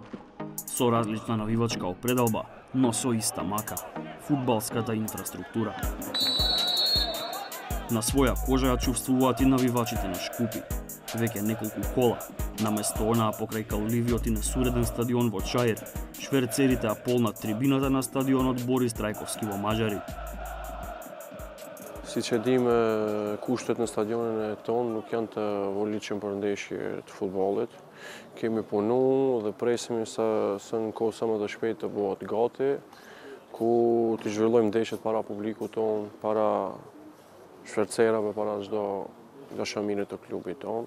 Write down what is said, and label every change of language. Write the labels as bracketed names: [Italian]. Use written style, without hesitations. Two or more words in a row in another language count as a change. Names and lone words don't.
[Macedonian] Со различна навивачка определба, но со иста мака – фудбалската инфраструктура. На своја кожа ја чувствуваат и навивачите на Шкупи. Веќе неколку кола, наместо онаа покрај калливиот и несуреден стадион во Чаир, шверцерите ја полнат трибината на стадионот Борис Трајковски во Мажари. [Albanian] Siç e dim, kushtet në stadionin e tonë nuk janë të volitshëm për ndeshje të futbollit. Kemi punu dhe presim sa në kohë sa më të shpejt të bëhet gati, ku të zhvillojmë ndeshjet para publikut tonë, para shfercerave, para çdo dashaminit të klubit tonë.